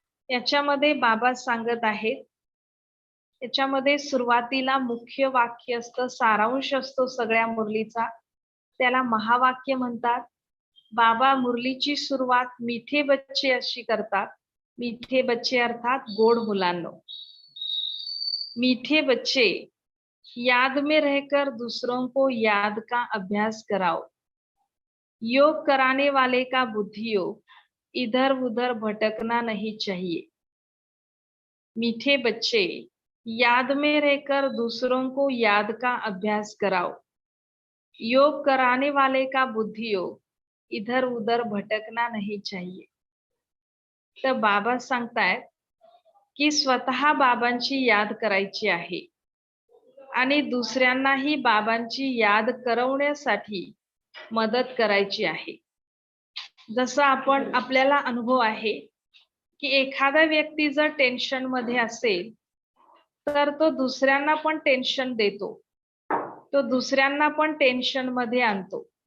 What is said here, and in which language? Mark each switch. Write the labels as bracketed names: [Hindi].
[Marathi] याच्यामध्ये बाबा सांगत आहेत. याच्यामध्ये सुरुवातीला मुख्य वाक्य असतं, सारांश असतो सगळ्या मुरलीचा, त्याला महावाक्य म्हणतात. बाबा मुरलीची सुरुवात [Hindi] मीठे बच्चे [Marathi] अशी करतात. [Hindi] मीठे बच्चे [Marathi] अर्थात गोड मुलांनो. [Hindi] मीठे बच्चे याद में रहकर दूसरों को याद का अभ्यास कराओ. योग कराने वाले का बुद्धि योग इधर उधर भटकना नहीं चाहिए. मीठे बच्चे याद में रहकर दूसरों को याद का अभ्यास कराओ. योग कराने वाले का बुद्धि योग इधर उधर भटकना नहीं चाहिए. [Marathi] तर बाबा सांगतायत की स्वतः बाबांची याद करायची आहे आणि दुसऱ्यांनाही बाबांची याद करवण्यासाठी मदत करायची आहे. जसं आपल्याला अनुभव आहे की एखादा व्यक्ती जर टेन्शन मध्ये असेल तर तो दुसऱ्यांना पण टेन्शन देतो, तो दुसऱ्यांना पण टेन्शन मध्ये आणतो.